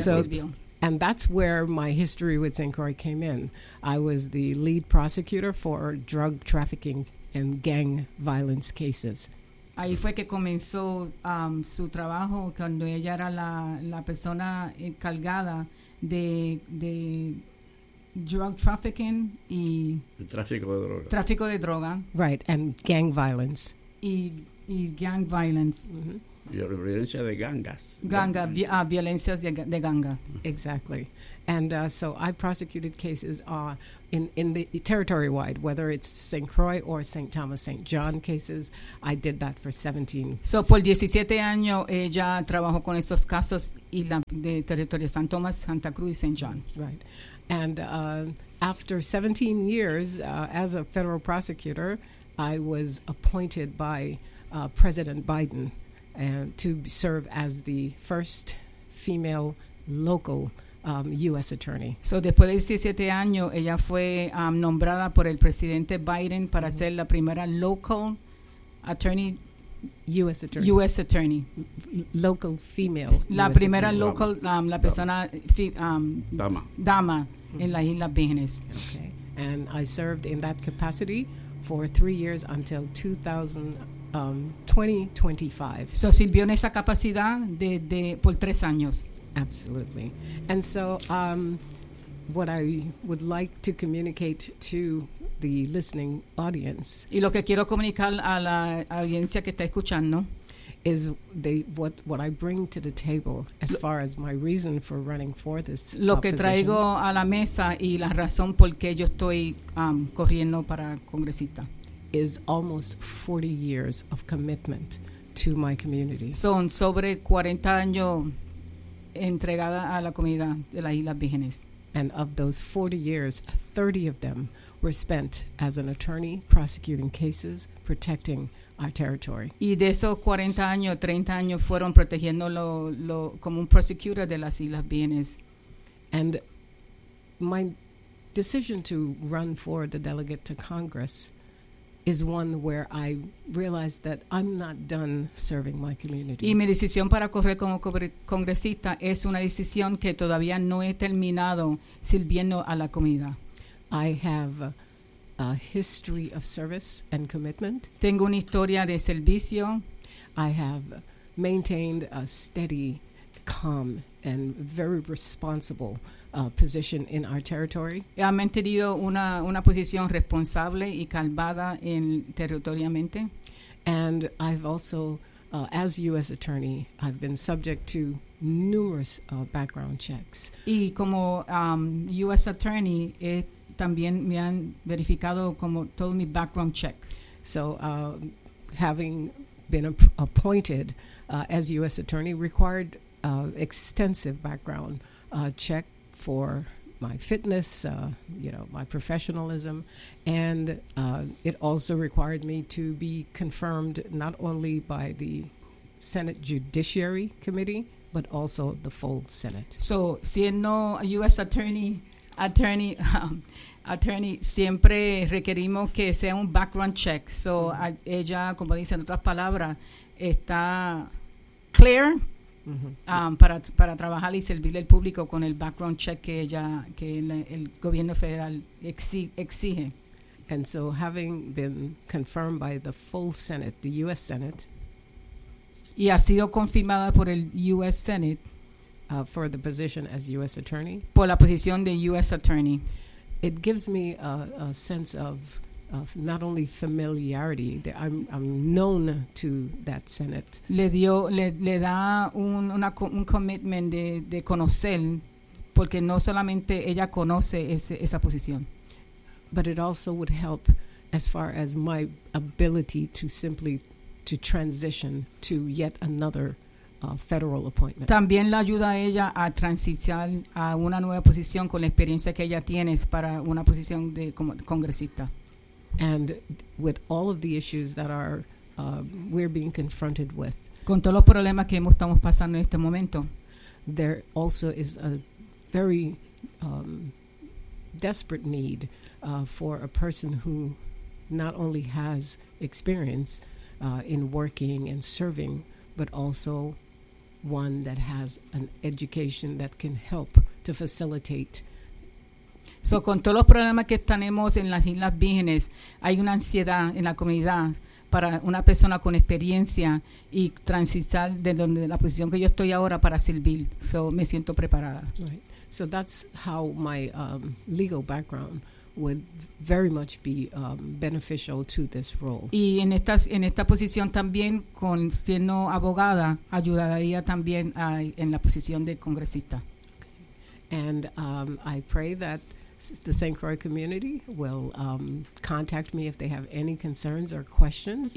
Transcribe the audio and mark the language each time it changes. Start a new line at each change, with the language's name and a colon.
English: So, and that's where my history with St. Croix came in. I was the lead prosecutor for drug trafficking and gang violence cases.
Spanish: Ahí fue que comenzó su trabajo cuando ella era la persona encargada de
English: drug trafficking
Spanish: y tráfico de droga.
English: Right, and gang violence.
Spanish: Y
English: gang violence.
Spanish: Mm-hmm. Violencia de gangas. Violencias de ganga. Mm-hmm.
English: Exactly. And so I prosecuted cases in the territory-wide, whether it's St. Croix or St. Thomas, St. John cases. I did that for 17.
Spanish: So por 17 años, ella trabajó con esos casos y de territorio San Tomás, Santa Cruz, y St. John.
English: Right. And after 17 years as a federal prosecutor, I was appointed by President Biden to serve as the first female local U.S. attorney.
Spanish: So, después de 17 años, ella fue nombrada por el presidente Biden para mm-hmm. ser la primera
English: local attorney. U.S. attorney. U.S. attorney. Local female.
Spanish: La
English: US
Spanish: primera
English: attorney.
Spanish: Local, la persona. Dama. Dama.
English: In La Isla Business. Okay. And I served in that capacity for 3 years until 2000, 2025.
Spanish: So sirvió en esa capacidad de por tres años.
English: Absolutely. And so what I would like to communicate to the listening audience.
Spanish: Y lo que quiero comunicar a la audiencia que está escuchando.
English: Is the what I bring to the table as far as my reason for running for this position.
Spanish: Lo que traigo a la mesa y la razón por qué yo estoy corriendo para congresista.
English: Is almost 40 years of commitment to my community.
Spanish: Son sobre 40 años entregada a la comunidad de las Islas Vírgenes.
English: And of those 40 years, 30 of them were spent as an attorney prosecuting cases, protecting our territory.
Spanish: Y de esos 40 años, 30 años fueron protegiendo lo como un prosecutor de las Islas Vírgenes.
English: And my decision to run for the delegate to Congress is one where I realized that I'm not done serving my community.
Spanish: Y mi decisión para correr como congresista es una decisión que todavía no he terminado sirviendo a la comunidad.
English: I have a history of service and commitment.
Spanish: Tengo una historia de servicio.
English: I have maintained a steady, calm, and very responsible position in our territory.
Spanish: He mantenido una posición responsable y calmada en territorialmente.
English: And I've also, as U.S. attorney, I've been subject to numerous background checks.
Spanish: Y como U.S. attorney, también me han verificado como todo mi background check.
English: So, having been appointed as U.S. attorney required extensive background check for my fitness, my professionalism, and it also required me to be confirmed not only by the Senate Judiciary Committee, but also the full Senate.
Spanish: So, siendo U.S. attorney, siempre requerimos que sea un background check. So, ella, como dicen otras palabras, está clear. Mm-hmm. Para trabajar y servirle al público con el background check que ella que el gobierno federal exige.
English: And so having been confirmed by the full Senate, the U.S. Senate.
Spanish: Y ha sido confirmada por el U.S.
English: Senate. For the position as U.S. attorney.
Spanish: Por la posición de U.S. attorney.
English: It gives me a sense of not only familiarity, that I'm known to that Senate.
Spanish: Le da un commitment de conocer, porque no solamente ella conoce esa posición.
English: But it also would help as far as my ability to simply to transition to yet another federal appointment.
Spanish: También la ayuda a ella a transicionar a una nueva posición con la experiencia que ella tiene para una posición de como congresista.
English: And with all of the issues that are we're being confronted with.
Spanish: Con todos los problemas que estamos pasando en este momento.
English: There also is a very desperate need for a person who not only has experience in working and serving, but also one that has an education that can help to facilitate.
Spanish: So, con todos los problemas que tenemos en las Islas Vírgenes, hay una ansiedad en la comunidad para una persona con experiencia y transitar de la posición que yo estoy ahora para servir. So, me siento preparada.
English: Right. So, that's how my legal background would very much be beneficial to this role.
Spanish: Y en esta posición también, con siendo abogada, ayudaría también en la posición de congresista.
English: Okay. And I pray that the St. Croix community will contact me if they have any concerns or questions.